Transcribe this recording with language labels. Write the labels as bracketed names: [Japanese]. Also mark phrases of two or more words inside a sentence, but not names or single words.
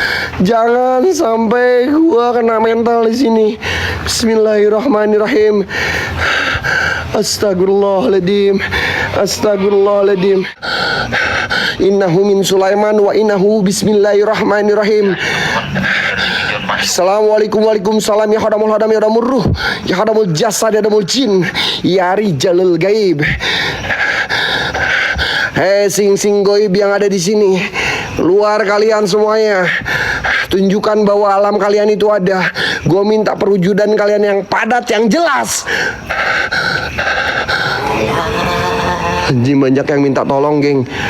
[Indonesian] Di sini. [Arabic] بسم الله الرحمن الرحيم. أستغفر الله العظيم. إنه من سليمان وإنه بسم الله الرحمن الرحيم. السلام عليكم، وعليكم السلام. يا خادم الخادم، يا خادم الروح, يا خادم الجسد، يا خادم الجن، يا رجال الغيب. [Indonesian] Hei [Javanese] sing goib [Indonesian] yang ada di sini, Luar kalian semuanya. Tunjukkan bahwa alam kalian itu ada. Gue minta perwujudan kalian yang padat, yang jelas. Anjing, banyak yang minta tolong, geng.